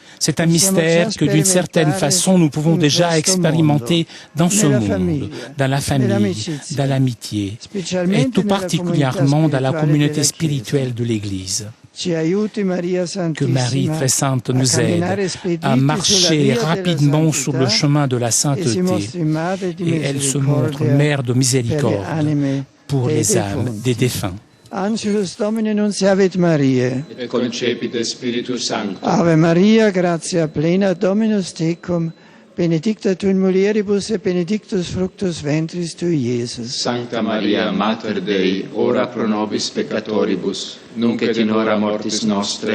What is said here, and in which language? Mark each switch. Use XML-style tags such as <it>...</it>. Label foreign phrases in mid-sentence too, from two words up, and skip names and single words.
<fr>C'est un mystère que d'une certaine façon nous pouvons déjà expérimenter dans ce monde, dans la famille, dans l'amitié et tout particulièrement dans la communauté spirituelle de l'Église. Que Marie très sainte nous aide à marcher rapidement sur le chemin de la sainteté et elle se montre mère de miséricorde pour les âmes des défunts.</fr> <la>Angelus Domini nunciavit Mariae. Et concepit Spiritus Sancto. Ave Maria, gratia plena, Dominus tecum, benedicta tu in mulieribus et benedictus fructus ventris tui, Iesus. Sancta Maria, Mater Dei, ora pro nobis peccatoribus, nunc et in hora mortis nostre.</la>